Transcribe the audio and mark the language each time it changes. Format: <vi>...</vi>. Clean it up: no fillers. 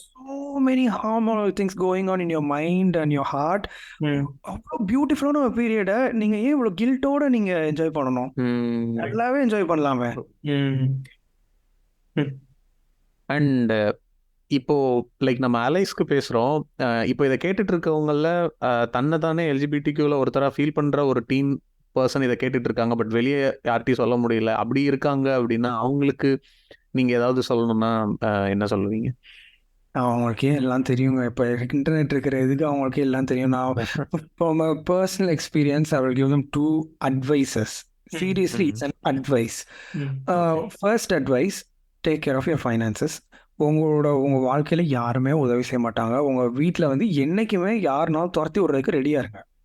<en>so many hormonal things going on in your mind and your heart.</en> <ta>அவ்வளோ பியூட்டிஃபுல்லான ஒரு பீரியட நீங்க ஏன் இவ்வளவு கில்ட்டோட நீங்க என்ஜாய் பண்ணணும்? நல்லாவே என்ஜாய் பண்ணலாமே. அண்ட் இப்போ லைக் நம்ம அலைஸ்க்கு பேசுறோம், இப்போ இதை கேட்டுட்டு இருக்கவங்கள தன்னை தானே எல்ஜிபிடிக்யூல ஒருத்தரா ஃபீல் பண்ற ஒரு டீன் பர்சன் இதை கேட்டுட்டு இருக்காங்க, பட் வெளியே யார்ட்டையும் சொல்ல முடியல, அப்படி இருக்காங்க அப்படின்னா அவங்களுக்கு நீங்க ஏதாவது சொல்லணும்னா என்ன சொல்லுவீங்க? அவங்களுக்கே எல்லாம் தெரியுங்க. இப்போ இன்டர்நெட் இருக்கிற இதுக்கு அவங்களுக்கே எல்லாம் தெரியும்.</ta> <en>நான் from a personal experience I will give them 2 advices. Seriously, it's an advice. First advice, take care of your finances.</en> <ta>உங்க வாழ்க்கையில யாருமே உதவி செய்ய மாட்டாங்க. உங்க வீட்டில் வந்து என்னைக்குமே யாருனாலும் துரத்தி விடுறதுக்கு ரெடியா இருங்க.</ta>